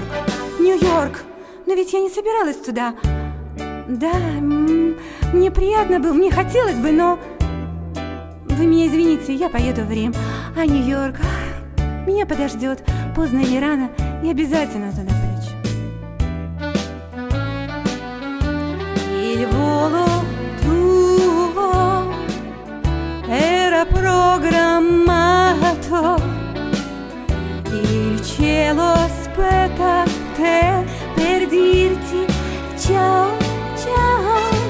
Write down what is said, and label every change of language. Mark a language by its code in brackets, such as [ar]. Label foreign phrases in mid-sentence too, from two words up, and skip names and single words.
[ru] Нью-Йорк! Но ведь я не собиралась туда. Да, мне приятно было, мне хотелось бы, но... Вы меня извините, я поеду в Рим. А Нью-Йорк меня подождет. Поздно или рано, я обязательно туда полечу. [it] Il volo tuo era programmato. Il cielo aspetta te per dirti ciao, ciao.